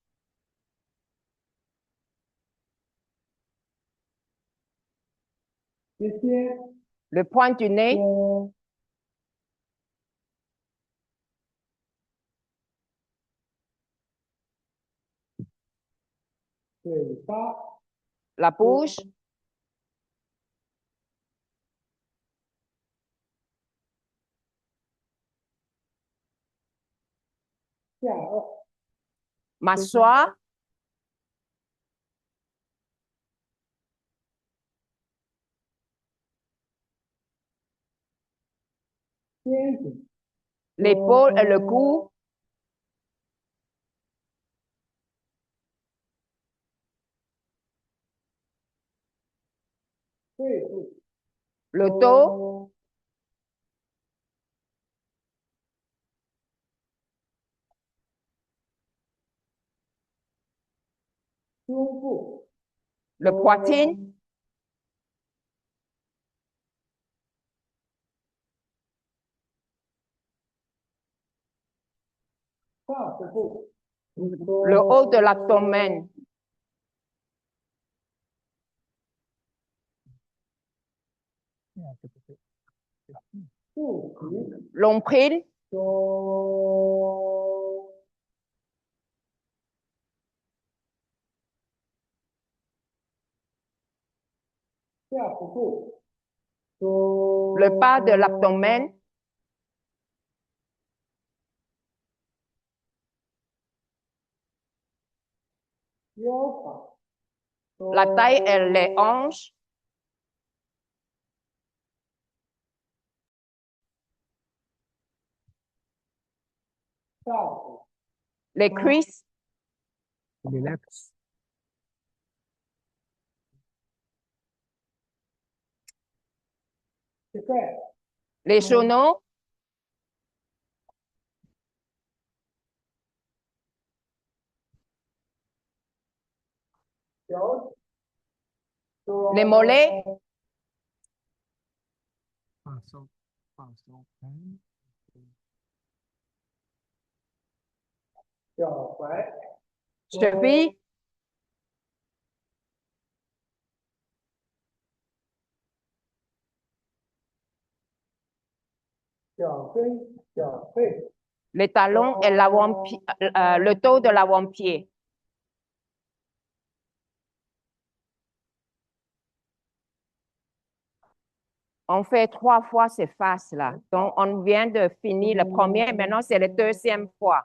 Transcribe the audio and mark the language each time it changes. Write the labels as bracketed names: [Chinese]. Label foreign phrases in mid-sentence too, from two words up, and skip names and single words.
[Chinese] 鼻尖， [French] le point du nez, [Chinese] 嘴巴， [French] la bouche, [Chinese] 下颚， [French] mâchoire, [Chinese] 肩颈， [French] l'épaule et le cou, [Chinese] 背部， [French] le dos, [Chinese] 胸部， [French] le poitrine, [Chinese] 上腹部， [French] le haut de l'abdomen, [Chinese] 肚脐， [French] l'ombril, [Chinese] 下腹部， [French] le bas de l'abdomen, [Chinese] 腰膀， [French] la taille et les hanches, [Chinese] 大腿， [French] les cuisses, [Chinese] relax， 膝盖， [French] les genoux, [Chinese] 脚 [French] les mollets, [Chinese] 放松，放松，脚踝， [French] cheville, [Chinese] 脚跟，脚背， [French] les talons et le dos de l'avant-pied. On fait 3 fois ces faces-là. Donc, on vient de finir le premier. Maintenant, c'est la deuxième fois.